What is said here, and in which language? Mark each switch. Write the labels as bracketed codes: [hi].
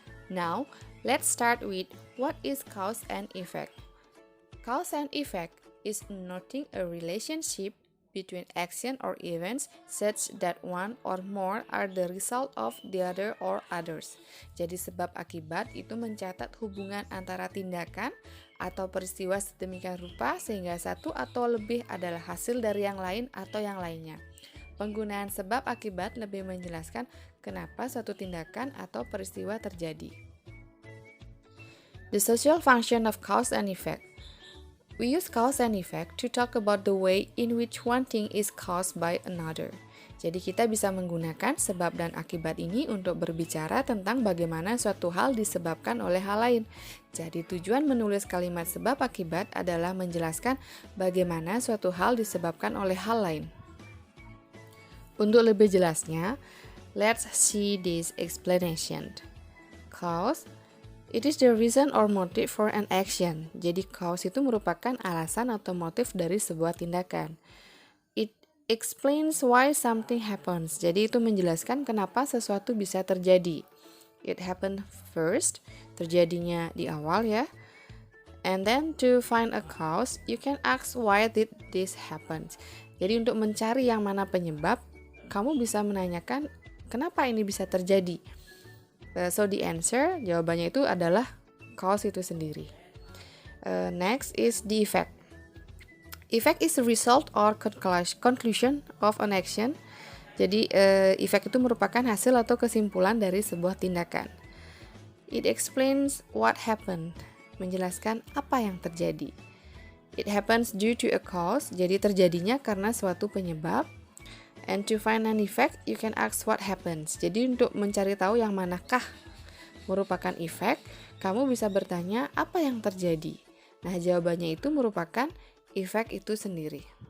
[en] Now, let's start with what is cause and effect. Cause and effect is noting a relationship between action or events such that one or more are the result of the other or others. [id] Jadi sebab akibat itu mencatat hubungan antara tindakan atau peristiwa sedemikian rupa sehingga satu atau lebih adalah hasil dari yang lain atau yang lainnya. Penggunaan sebab akibat lebih menjelaskan kenapa suatu tindakan atau peristiwa terjadi. [en] The social function of cause and effect. We use cause and effect to talk about the way in which one thing is caused by another. [id] Jadi kita bisa menggunakan sebab dan akibat ini untuk berbicara tentang bagaimana suatu hal disebabkan oleh hal lain. Jadi tujuan menulis kalimat sebab akibat adalah menjelaskan bagaimana suatu hal disebabkan oleh hal lain. Untuk lebih jelasnya, [en] let's see this explanation. Cause, it is the reason or motive for an action. [id] Jadi cause itu merupakan alasan atau motif dari sebuah tindakan. [en] It explains why something happens. [id] Jadi itu menjelaskan kenapa sesuatu bisa terjadi. [en] It happened first, [id] terjadinya di awal ya. [en] And then to find a cause, you can ask why did this happen. [id] Jadi untuk mencari yang mana penyebab, kamu bisa menanyakan kenapa ini bisa terjadi. [en] So the answer, [id] jawabannya itu adalah cause itu sendiri. [en] Next is the effect. Effect is the result or conclusion of an action. [id] Jadi effect itu merupakan hasil atau kesimpulan dari sebuah tindakan. [en] It explains what happened, [id] menjelaskan apa yang terjadi. [en] It happens due to a cause, [id] jadi terjadinya karena suatu penyebab. [en] And to find an effect, you can ask what happens. [id] Jadi untuk mencari tahu yang manakah merupakan efek, kamu bisa bertanya apa yang terjadi. Nah, jawabannya itu merupakan efek itu sendiri.